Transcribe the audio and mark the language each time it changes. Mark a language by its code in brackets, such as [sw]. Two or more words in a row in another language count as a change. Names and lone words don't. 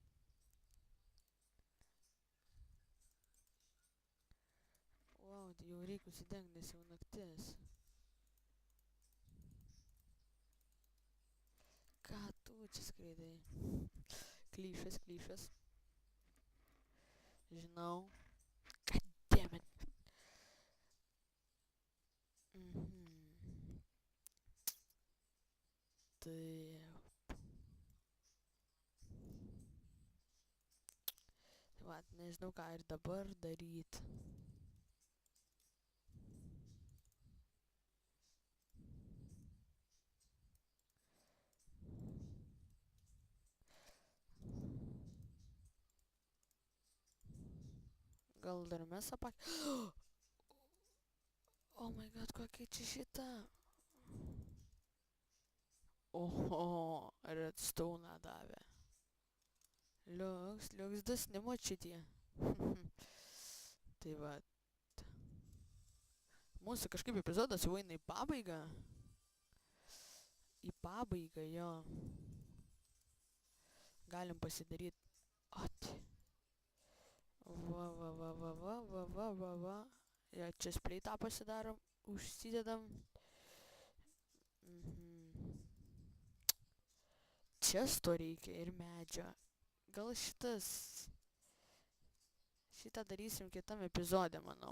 [lt] Wow, tai jau reikia užsidengti, nes jau naktis. Ką tu čia skraidai? Klyšas, klyšas. Žinau. [en] God damn it. Mhm. [lt] Taip. Tai va, nežinau ką ir dabar daryt. Gal dar mes apak... [en] Oh my god, [lt] kokia čia šita. Oho, redstone davė. Liuks dosni šitie. Tai va. Mūsų kažkaip epizodas jau eina į pabaigą. Į pabaigą, jo. Galim pasidaryt. Ot. Va, va, va, va, va, va, va, va, va. Ja, čia spleitą pasidarom. Užsidedam. Mhm. Često reikia ir medžio. Gal šitas... Šitą darysim kitam epizode, manau.